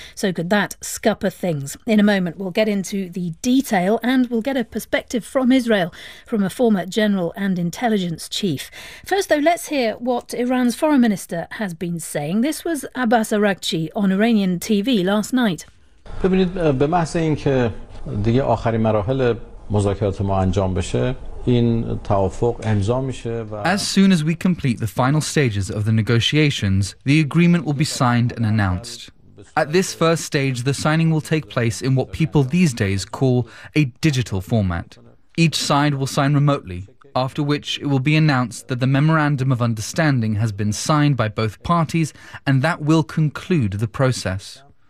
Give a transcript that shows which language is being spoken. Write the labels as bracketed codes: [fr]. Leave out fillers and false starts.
[en] So could that scupper things? In a moment, we'll get into the detail and we'll get a perspective from Israel, from a former general and intelligence chief. First, though, let's hear what Iran's foreign minister has been saying. This was Abbas Araghchi on Iranian TV last night. [fa] ببینید به محض اینکه دیگه آخرین مراحل مذاکرات ما انجام بشه این توافق امضا میشه و [en] As soon as we complete the final stages of the negotiations, the agreement will be signed and announced. At this first stage, the signing will take place in what people these days call a digital format. Each side will sign remotely, after which it will be announced that the memorandum of understanding has been signed by both parties, and that will conclude the process.